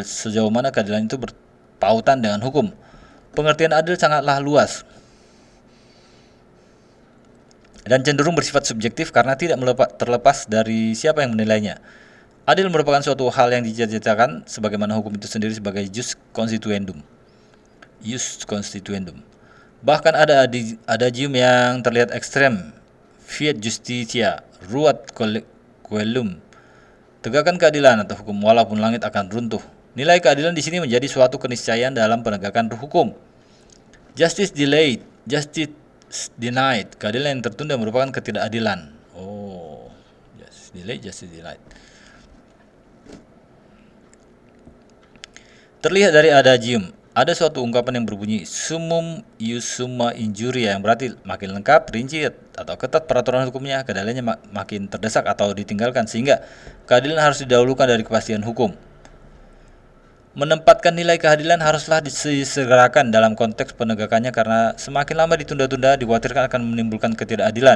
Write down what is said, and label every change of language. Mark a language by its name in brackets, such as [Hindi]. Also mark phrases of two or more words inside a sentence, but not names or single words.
[Indonesian] Sejauh mana keadilan itu berpautan dengan hukum? Pengertian adil sangatlah luas dan cenderung bersifat subjektif karena tidak terlepas dari siapa yang menilainya. Adil merupakan suatu hal yang dicita-citakan sebagaimana hukum itu sendiri sebagai [Latin] jus constituendum. [Indonesian] Bahkan ada adagium yang terlihat ekstrem, [Latin] fiat justitia, ruat coelum. [Indonesian] Tegakkan keadilan atau hukum walaupun langit akan runtuh. Nilai keadilan di sini menjadi suatu keniscayaan dalam penegakan hukum. [English] Justice delayed, justice denied. [Indonesian] Keadilan yang tertunda merupakan ketidakadilan. [English] Justice delayed, justice denied. [Indonesian] Terlihat dari adagium, ada suatu ungkapan yang berbunyi [Latin] summum ius summa injuria, [Indonesian] yang berarti makin lengkap, rinci, atau ketat peraturan hukumnya, keadilannya makin terdesak atau ditinggalkan, sehingga keadilan harus didahulukan dari kepastian hukum. Menempatkan nilai keadilan haruslah disegerakan dalam konteks penegakannya karena semakin lama ditunda-tunda dikhawatirkan akan menimbulkan ketidakadilan.